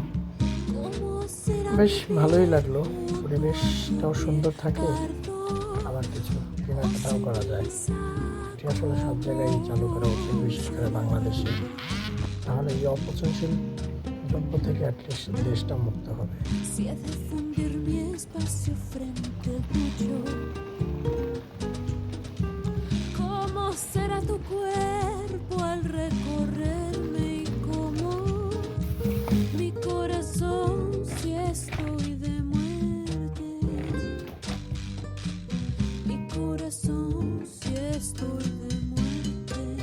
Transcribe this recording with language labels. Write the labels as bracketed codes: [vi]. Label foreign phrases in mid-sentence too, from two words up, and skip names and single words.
[bn] বেশ ভালোই লাগলো, পরিবেশটাও সুন্দর থাকে, আবার কিছু কেনাকাটাও করা যায়। এটি আসলে সব জায়গায় চালু করা উচিত, বিশেষ করে বাংলাদেশে। তাহলে এই অপচনশীল দ্রব্য থেকে অ্যাটলিস্ট দেশটা মুক্ত হবে। [es] Será tu cuerpo al recorrerme y cómo mi corazón si estoy de muerte, mi corazón si estoy de muerte.